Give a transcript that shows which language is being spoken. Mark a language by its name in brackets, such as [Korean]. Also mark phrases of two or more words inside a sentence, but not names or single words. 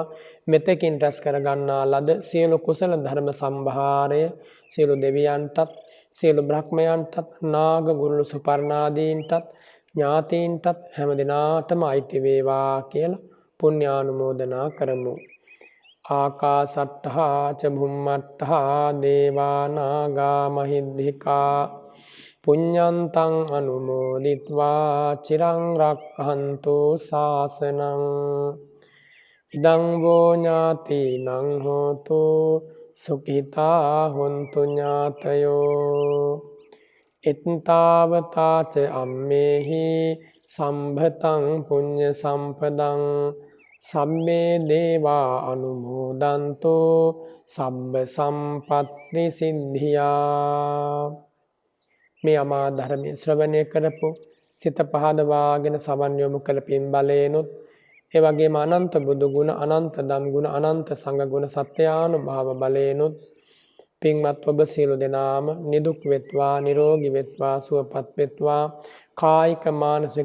[Sinhala] මෙතෙකින් රැස් කර ගන්නා ලද සියලු කුසල ධර්ම සම්භාරය සියලු දෙවියන්ටත්, සියලු බ්‍රහ්මයන්ටත්, නාග ගුරුළු සුපර්ණාදීන්ටත්, ඥාතීන්ටත් හැම දිනාටම අයිති වේවා කියලා පුණ්‍යානුමෝදනා කරමු. [Pali] ආකාසට්ඨා ච භුම්මට්ඨා දේවා නාග මහිද්దికා පුඤ්ඤන්තං අනුමෝදිත්වා චිරං රක්ඛන්තු ශාසනං. ඉදං වූ ඥාතිනං හෝතු සුඛිතා හොන්තු ඥාතයෝ. එත්තාවතා ච අම්මේහි සම්භතං පුඤ්ඤ සම්පදං සම්මේ දේවා අනුමෝදන්තෝ සබ්බ සම්පත්ති සිද්ධියා. [Sinhala] මේ අමා ධර්මයේ ශ්‍රවණය කරපු සිත පහදවාගෙන සමන් යොමු කළ පින් බලේනොත් ඒ වගේම අනන්ත බුදු ගුණ, අනන්ත ධම් ගුණ, අනන්ත සංඝ ගුණ සත්‍යානුභාව බලයෙන්ුත් පින්වත් ඔබ සියලු දෙනාම නිදුක් වෙත්වා, නිරෝගී වෙත්වා, සුවපත් වෙත්වා, කායික මානසික